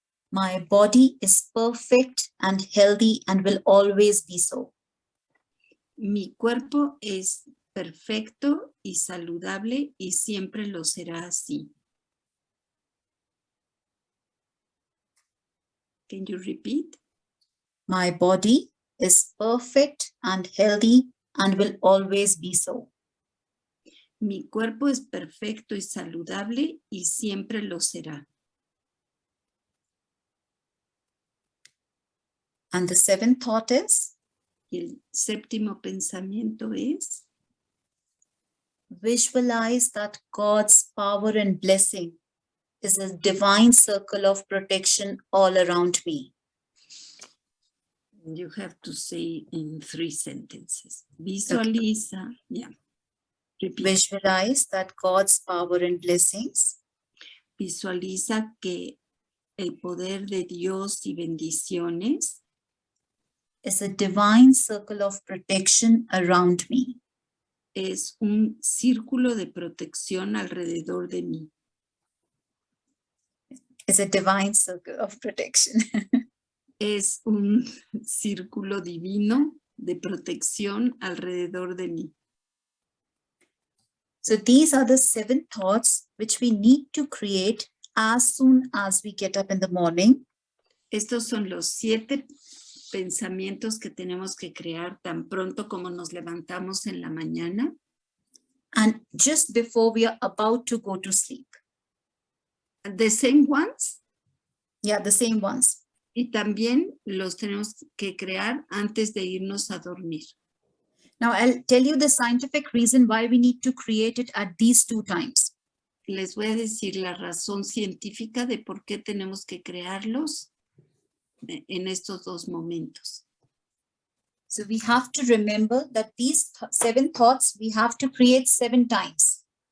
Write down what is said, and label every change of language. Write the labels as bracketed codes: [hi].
[en] my body is perfect and healthy and will always be so. [es] mi cuerpo es perfecto y saludable y siempre lo será así. [en] Can you repeat? My body is perfect and healthy and will always be so. [es] Mi cuerpo es perfecto y saludable y siempre lo será. [en] And the seventh thought is, [es] Y el séptimo pensamiento es, [en] visualize that God's power and blessing is a divine circle of protection all around me. you have to say in 3 sentences. [es] Visualiza, [en] yeah. Repeat. Visualize that God's power and blessings [es] Visualiza que el poder de Dios y bendiciones [en] is a divine circle of protection around me. [es] es un círculo de protección alrededor de mí. [en] Is a divine circle of protection. [es] Es un círculo divino de protección alrededor de mí. [en] So these are the 7 thoughts which we need to create as soon as we get up in the morning. [es] Estos son los 7 pensamientos que tenemos que crear tan pronto como nos levantamos en la mañana. [en] And just before we are about to go to sleep. The same ones. Yeah, the same ones. [es] Y también los tenemos que crear antes de irnos a dormir. [en] Now I'll tell you the scientific reason why we need to create it at these 2 times. [es] Les voy a decir la razón científica de por qué tenemos que crearlos en estos 2 momentos. [en] So we have to remember that these 7 thoughts we have to create 7 times.